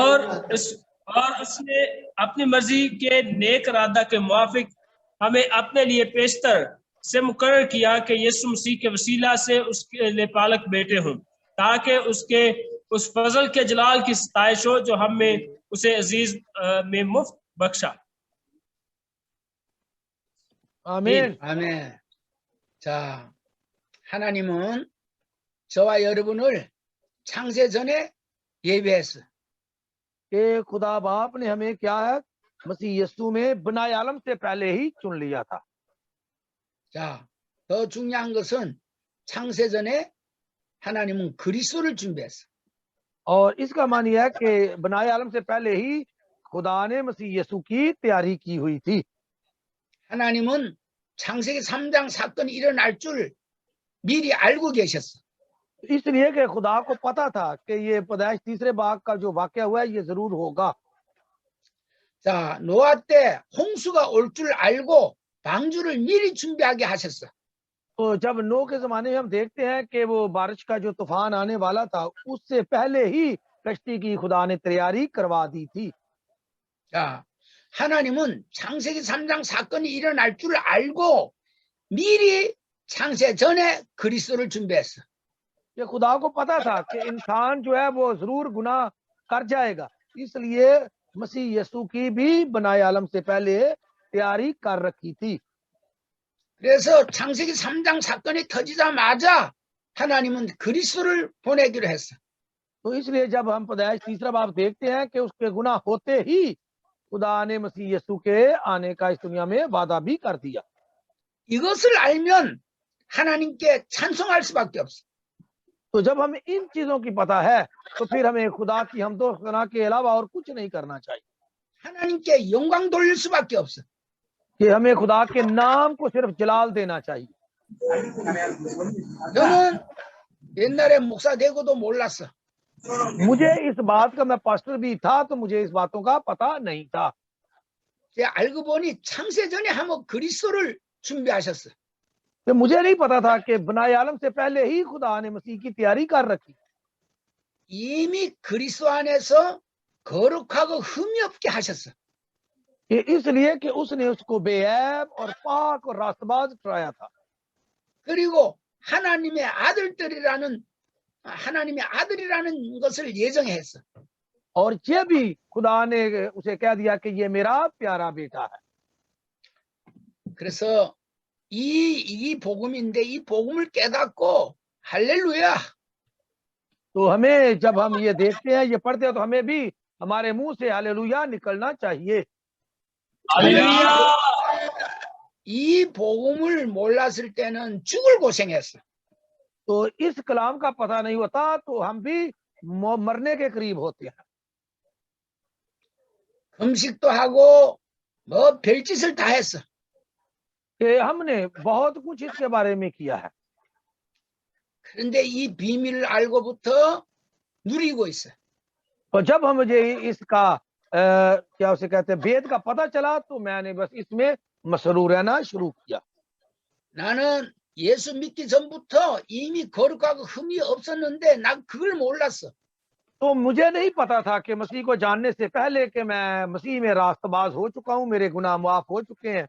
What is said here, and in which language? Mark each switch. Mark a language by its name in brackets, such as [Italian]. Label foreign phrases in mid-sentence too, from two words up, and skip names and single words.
[Urdu] اور اس نے اپنی مرضی کے نیک ارادہ کے موافق ہمیں اپنے لیے پیشتر سے مقرر کیا کہ یسوع مسیح کے وسیلہ سے اس کے لیے پالک بیٹے ہوں، تاکہ اس کے اس فضل کے جلال کی ستائش ہو جو ہمیں اسے عزیز میں مفت بخشا. [Korean] 아멘. 아멘. 자, 하나님은 저와 여러분을 창세 전에 예비했어. [Urdu] کہ خدا باپ نے ہمیں کیا ہے، مسیح یسوع میں بنائے عالم سے پہلے ہی چن لیا تھا. [Korean] 자, 더 중요한 것은 창세 전에 하나님은 그리스도를 준비했어. [Urdu] اور اس کا مان یہ ہے کہ بنائے عالم سے پہلے ہی خدا نے مسیح یسوع کی تیاری کی ہوئی تھی. [Korean] 하나님은 창세기 3장 사건이 일어날 줄 미리 알고 계셨어. [Urdu] اس لیے کہ خدا کو پتا تھا کہ یہ پیدائش تیسرے باغ کا جو واقعہ ہوا ہے یہ ضرور ہوگا. [Korean] 자, 노아 때 홍수가 올 줄 알고 방주를 미리 준비하게 하셨어. [Urdu] تو جب نوح کے زمانے میں ہم دیکھتے ہیں کہ وہ بارش کا جو طوفان آنے والا تھا، اس سے پہلے ہی کشتی کی خدا نے تیاری کروا دی تھی. [Korean] 자, 하나님은 창세기 3장 사건이 일어날 줄 알고 미리 창세 전에 그리스도를 준비했어. [Urdu] یہ خدا کو پتا تھا کہ انسان جو ہے وہ ضرور گناہ کر جائے گا، اس لیے مسیح یسوع کی بھی بنائے عالم سے پہلے تیاری کر رکھی تھی. [Korean] 그래서 창세기 3장 사건이 터지자마자 하나님은 그리스도를 보내기로 했어. [Urdu] تو اس لیے جب ہم پیدائش تیسرا باب دیکھتے ہیں کہ اس کے گناہ ہوتے ہی خدا نے مسیح یسوع کے آنے کا اس دنیا میں وعدہ بھی کر دیا. [Korean] 이것을 알면 하나님께 찬송할 수밖에 없어. [Urdu] تو جب ہمیں ان چیزوں کی پتا ہے تو پھر ہمیں خدا کی حمدو ثنا کے علاوہ اور کچھ نہیں کرنا چاہیے. [Korean] 하나님께 영광 돌릴 수밖에 없어. [Urdu] کہ ہمیں خدا کے نام کو صرف جلال دینا چاہیے. [Korean] 저는 옛날에 목사 되고도 몰랐어. [Urdu] مجھے اس بات کا، میں پاسٹر بھی تھا تو مجھے اس باتوں کا پتا نہیں تھا. [Korean] 제가 알고 보니 창세 전에 한번 그리스도를 준비하셨어. [Urdu] تو مجھے نہیں پتا تھا کہ بنائے عالم سے پہلے ہی خدا نے مسیح کی تیاری کر رکھی. [Korean] 이미 그리스도 안에서 거룩하고 흠이 없게 하셨어. [Urdu] کہ اس لیے کہ اس نے اس کو بےعیب اور پاک اور راستباز ٹھہرایا تھا. [Korean] 그리고 하나님의 아들이라는 것을 예정했어. [Urdu] اور یہ بھی خدا نے اسے کہہ دیا کہ یہ میرا پیارا بیٹا ہے. [Korean] 그래서 이 복음인데 이 복음을 깨닫고 할렐루야. [Urdu] تو ہمیں جب ہم یہ دیکھتے ہیں، یہ پڑھتے ہیں، تو ہمیں بھی ہمارے منہ سے ہللویاہ نکلنا چاہیے. [Korean] 이 복음을 몰랐을 때는 죽을 고생했어. [Urdu] تو اس کلام کا پتا نہیں ہوتا تو ہم بھی مرنے کے قریب ہوتے ہیں. [Korean] 금식도 하고 뭐 별짓을 다 했어. [Urdu] کہ ہم نے بہت کچھ اس کے بارے میں کیا ہے, [Korean] 그런데 이 비밀을 알고부터 누리고 있어. [Urdu] تو جب ہم مجھے اس کا کیا اسے کہتے ہیں بھید کا پتا چلا تو میں نے بس اس میں مسرور رہنا شروع کیا. [Korean] 나는 예수 믿기 전부터 이미 거룩하고 흠이 없었는데 난 그걸 몰랐어. [Urdu] تو مجھے نہیں پتا تھا کہ مسیح کو جاننے سے پہلے کہ میں مسیح میں راستباز ہو چکا ہوں، میرے گناہ معاف ہو چکے ہیں.